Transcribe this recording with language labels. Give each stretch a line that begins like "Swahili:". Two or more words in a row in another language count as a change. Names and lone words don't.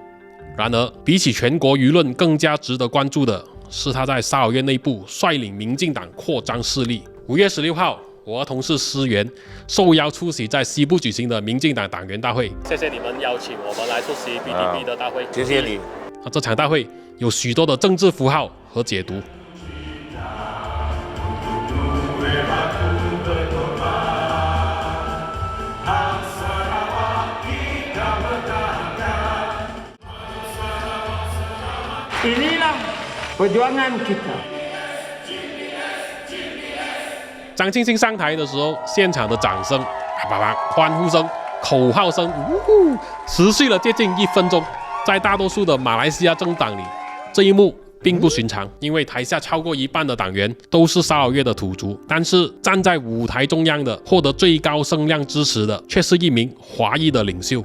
Chinese: 然而，比起全国舆论更加值得关注的是他在沙劳越内部率领民进党扩张势力。5月16号，我和同事思源受邀出席在西部举行的民进党党员大会。谢谢你们邀请我们来出席 PDP 的大会。谢谢你。这场大会有许多的政治符号和解读。
Malay: Inilah perjuangan kita。
Chinese: 张庆信上台的时候，现场的掌声、欢呼声、口号声，持续了接近1分钟。在大多数的马来西亚政党里，这一幕并不寻常，因为台下超过一半的党员都是沙劳越的土族，但是站在舞台中央的、获得最高声量支持的，却是一名华裔的领袖。